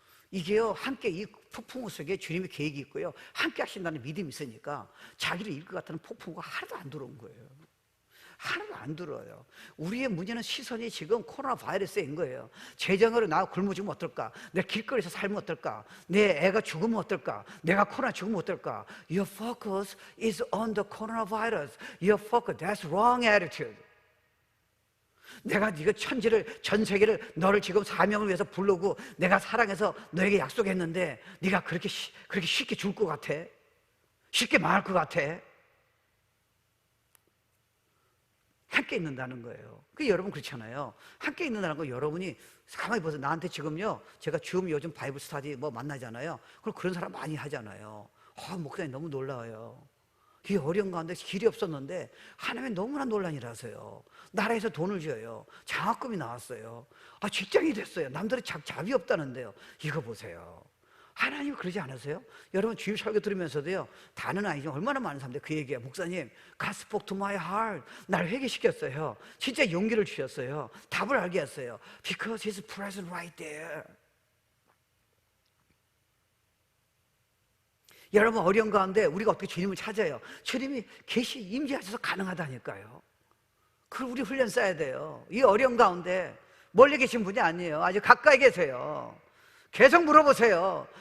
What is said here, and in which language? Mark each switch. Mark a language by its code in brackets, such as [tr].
[ko] 이게요, 함께 이 폭풍 속에 주님의 계획이 있고요, 함께 하신다는 믿음이 있으니까 자기를 이길 것 같은 폭풍우가 하나도 안 들어온 거예요. 하나도 안 들어요. 우리의 문제는 시선이 지금 코로나 바이러스인 거예요. 재정으로 나 굶어 죽으면 어떨까? 내 길거리에서 살면 어떨까? 내 애가 죽으면 어떨까? 내가 코로나 죽으면 어떨까? [en] Your focus is on the coronavirus. Your focus, that's wrong attitude. [ko] 내가 네가 천지를, 전 세계를, 너를 지금 사명을 위해서 부르고 내가 사랑해서 너에게 약속했는데 네가 그렇게 쉽게 죽을 것 같아? 쉽게 망할 것 같아? 함께 있는다는 거예요. 그 여러분 그렇잖아요. 함께 있는다는 거, 여러분이 가만히 보세요. 나한테 지금요, 제가 줌 요즘 바이블 스터디 뭐 만나잖아요. 그럼 그런 사람 많이 하잖아요. 목사님 너무 놀라워요. 이 어려운 가운데 길이 없었는데 하나님이 너무나 논란이라서요. 나라에서 돈을 줘요. 장학금이 나왔어요. 직장이 됐어요. 남들은 잡이 없다는데요. 이거 보세요. 하나님 그러지 않으세요? 여러분, 주일 설교 들으면서도요, 다는 아니지만 얼마나 많은 사람들이 그 얘기해요. 목사님, [en] God spoke to my heart. [ko] 날 회개시켰어요. 진짜 용기를 주셨어요. 답을 알게 했어요. [en] Because He's present right there. [ko] 여러분, 어려운 가운데 우리가 어떻게 주님을 찾아요? 주님이 계시 임재하셔서 가능하다니까요. 그걸 우리 훈련 써야 돼요. 이 어려운 가운데 멀리 계신 분이 아니에요. 아주 가까이 계세요. 계속 물어보세요.